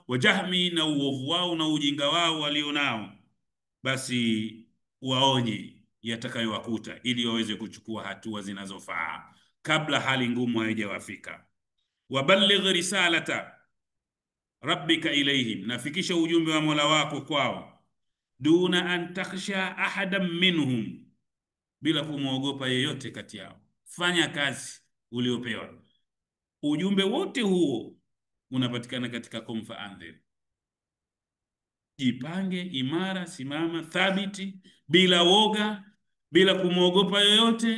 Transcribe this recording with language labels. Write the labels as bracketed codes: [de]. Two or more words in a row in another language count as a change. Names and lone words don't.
[ar] وجهلهم, [sw] na uovu wao na ujinga wao walionao. Basi waonye yatakayowakuta, ili waweze kuchukua hatua zinazofaa kabla hali ngumu haijawafika. [ar] وبلغ رسالة ربك إليهم, [sw] nafikisha ujumbe wa Mola wako kwao. [ar] دون أن تخشى أحدا منهم, [sw] bila kumwogopa yeyote kati yao. Fanya kazi uliopewa. Ujumbe wote huo unapatikana katika [ar] قم فأنذر. [sw] Jipange imara, simama thabiti, bila woga, bila kumwogopa yoyote.